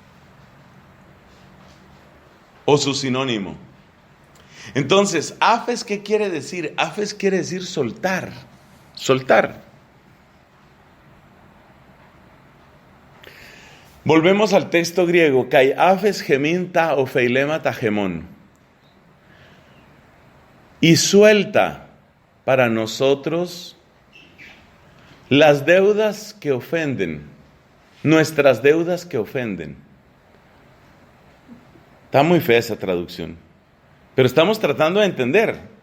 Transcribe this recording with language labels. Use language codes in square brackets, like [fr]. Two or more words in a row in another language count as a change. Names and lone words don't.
[es] O su sinónimo. Entonces, afes, ¿qué quiere decir? Afes quiere decir soltar. Soltar. Volvemos al texto griego, [el] καὶ ἄφες ἡμῖν τὰ ὀφειλήματα ἡμῶν. [es] Y suelta para nosotros las deudas que ofenden, nuestras deudas que ofenden. Está muy fea esa traducción, pero estamos tratando de entender.